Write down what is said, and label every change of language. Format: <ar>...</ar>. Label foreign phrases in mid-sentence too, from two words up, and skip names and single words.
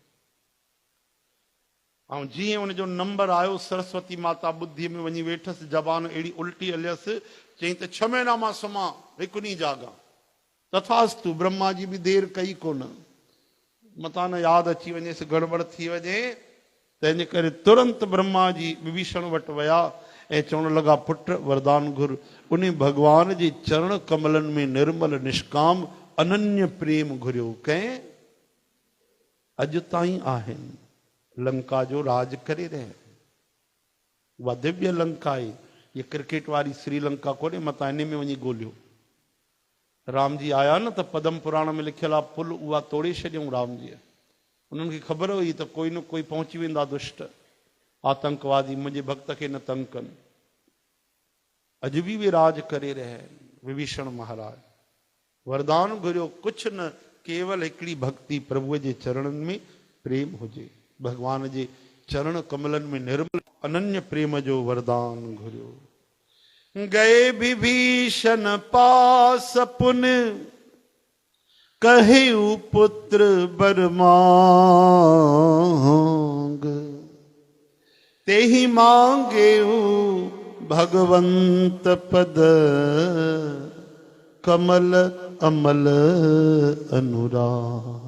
<sd>ऐं जीअं उनजो नंबर आयो, सरस्वती माता बुद्धीअ में वञी वेठसि, ज़बान अहिड़ी उल्टी हलियसि, चई त 6 महीना मां सुम्हां, हिकु ॾींहुं जागा। तथास्तु, ब्रह्मा जी बि देरि कई कोन, मतां न यादि अची वञेसि, गड़बड़ थी वञे। तंहिंजे करे तुरंत ब्रह्मा जी विभीषण वटि विया ऐं चवण लॻा, पुटु वरदान घुर। उन भगवान जे चरण कमलनि में निर्मल निष्काम अनन्य प्रेम घुरियो। कंहिं? अॼु ताईं आहिनि लंका जो राज करे रहे। उहा दिव्य लंका आहे ये क्रिकेट वारी श्रीलंका कोन्हे मतां इन में वञी ॻोल्हियो। राम जी आया न त पद्म पुराण में लिखियल आहे पुल उहा तोड़े छॾियऊं राम जी। उन्हनि खे ख़बर हुई त कोई न कोई पहुची वेंदा दुष्ट आतंकवादी मुंहिंजे भक्त खे न तंग कनि। अॼु बि वे राज करे रहिया आहिनि। विभीषण महाराज वरदान घुरियो कुझु न, केवल हिकिड़ी भक्ति प्रभुअ जे चरणनि में प्रेम हुजे, भगवान जे चरण कमलनि में निर्मल अनन्य प्रेम जो वरदान घुरियो।</sd> <awa>गए विभीषण पास पुन कहेउ पुत्र बर मांग, तेहि मांगेउ भगवंत पद कमल अमल अनुराग।</awa>